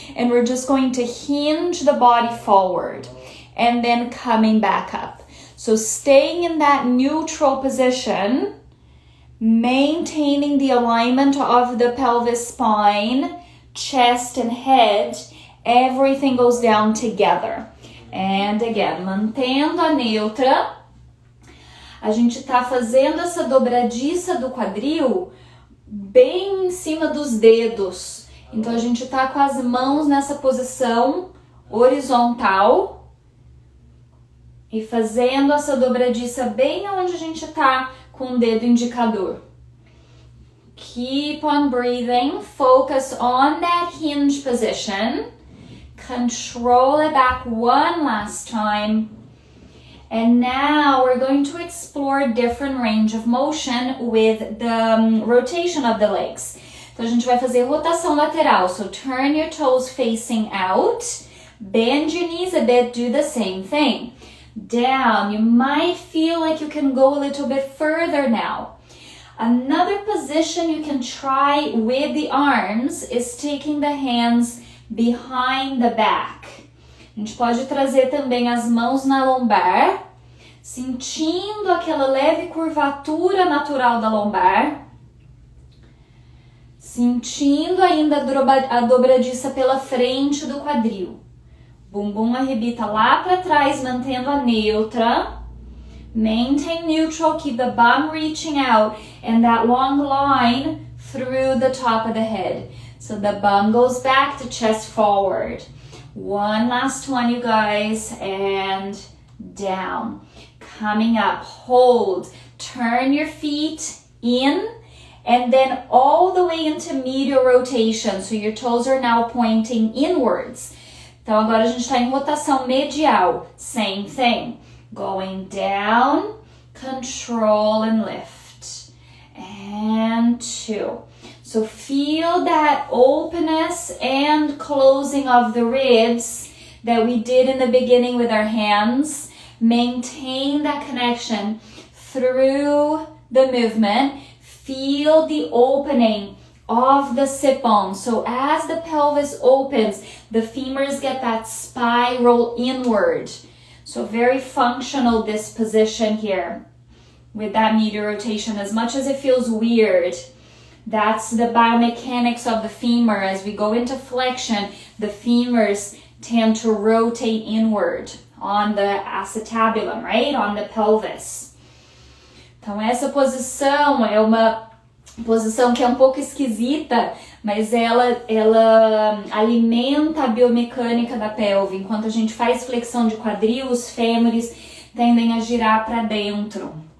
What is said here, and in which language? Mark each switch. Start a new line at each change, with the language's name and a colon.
English: And we're just going to hinge the body forward. And then coming back up. So staying in that neutral position. Maintaining the alignment of the pelvis, spine, chest and head. Everything goes down together. And again,
Portuguese: mantendo a neutra. A gente tá fazendo essa dobradiça do quadril bem em cima dos dedos. Então a gente tá com as mãos nessa posição horizontal e fazendo essa dobradiça bem onde a gente tá com o dedo indicador.
English: Keep on breathing. Focus on that hinge position. Control it back one last time. And now we're going to explore different range of motion with the rotation of the legs.
Portuguese: Então a gente vai fazer rotação lateral.
English: So turn your toes facing out. Bend your knees a bit. Do the same thing. Down. You might feel like you can go a little bit further now. Another position you can try with the arms is taking the hands behind the back.
Portuguese: A gente pode trazer também as mãos na lombar, sentindo aquela leve curvatura natural da lombar, sentindo ainda a dobradiça pela frente do quadril. Bumbum arrebita lá para trás, mantendo a neutra.
English: Maintain neutral, keep the bum reaching out and that long line through the top of the head. So the bum goes back to chest forward. One last one, you guys, and down. Coming up, hold. Turn your feet in and then all the way into medial rotation. So your toes are now pointing inwards. Então agora a gente está em rotação medial. Same thing. Going down, control and lift. And 2. So feel that openness and closing of the ribs that we did in the beginning with our hands. Maintain that connection through the movement. Feel the opening of the sit bone. So as the pelvis opens, the femurs get that spiral inward. So very functional this position here with that medial rotation. As much as it feels weird, that's the biomechanics of the femur. As we go into flexion, the femurs tend to rotate inward on the acetabulum, right? On the pelvis.
Portuguese: Então essa posição é uma posição que é um pouco esquisita, mas ela alimenta a biomecânica da pelve. Enquanto a gente faz flexão de quadril, os fêmures tendem a girar para dentro.